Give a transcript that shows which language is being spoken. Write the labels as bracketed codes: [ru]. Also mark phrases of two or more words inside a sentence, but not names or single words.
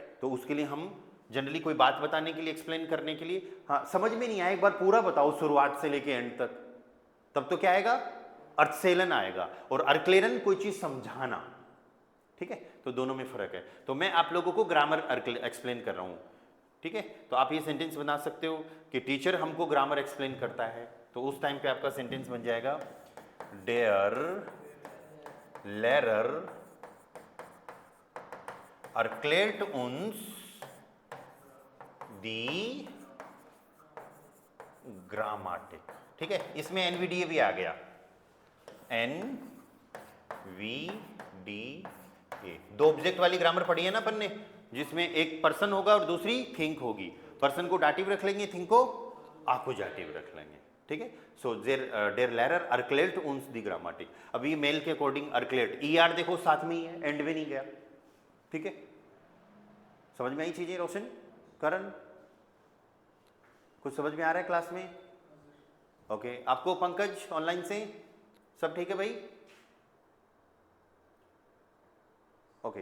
[hi] तो उसके लिए हम जनरली कोई बात बताने के लिए, एक्सप्लेन करने के लिए, हाँ समझ में नहीं आया एक बार पूरा बताओ शुरुआत से लेके एंड तक, तब तो क्या आएगा, erzählen आएगा, और erklären कोई चीज़ समझाना, ठीक है। तो दोनों में फ़र्क है। तो मैं आप लोगों को [en] grammar explain [hi] कर रहा हूँ, ठीक है। तो आप ये सेंटेंस बना सकते हो कि टीचर हमको [en] grammar explain [hi] करता है, तो उस टाइम पे आपका सेंटेंस बन जाएगा, [de] der Lehrer erklärt uns die Grammatik, [hi] ठीक है। इसमें NVDA भी आ गया, NVDA, दो ऑब्जेक्ट वाली ग्रामर पढ़ी है ना अपन ने, जिसमें एक पर्सन होगा और दूसरी थिंक होगी, पर्सन को डाटिव रख लेंगे, थिंक को आकुजाटिव रख लेंगे, ठीक है। [de] सो der Lehrer erklärt uns die Grammatik, [hi] अभी मेल के अकॉर्डिंग erklärt, ER देखो साथ में ही है, एंड में नहीं गया, ठीक है। समझ में आई चीजें रोशन, करण, कुछ समझ में आ रहा है क्लास में, ओके। आपको पंकज ऑनलाइन से सब ठीक है भाई, ओके।